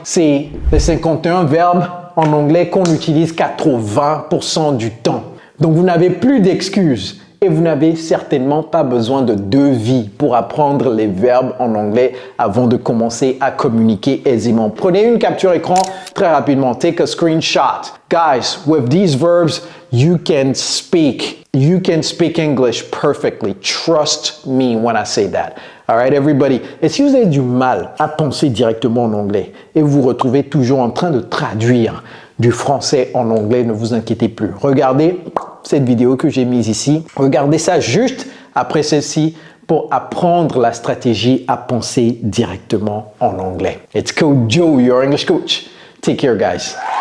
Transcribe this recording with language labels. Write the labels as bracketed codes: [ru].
[fr] C'est les 51 verbes en anglais qu'on utilise 80% du temps. Donc, vous n'avez plus d'excuses et vous n'avez certainement pas besoin de 2 vies pour apprendre les verbes en anglais avant de commencer à communiquer aisément. Prenez une capture écran très rapidement. [en] Take a screenshot. Guys, with these verbs, you can speak English perfectly. Trust me when I say that. All right, everybody. [fr] Et si vous avez du mal à penser directement en anglais et vous vous retrouvez toujours en train de traduire du français en anglais, ne vous inquiétez plus. Regardez cette vidéo que j'ai mise ici. Regardez ça juste après celle-ci pour apprendre la stratégie à penser directement en anglais. It's Coach Joe, your English coach. Take care, guys.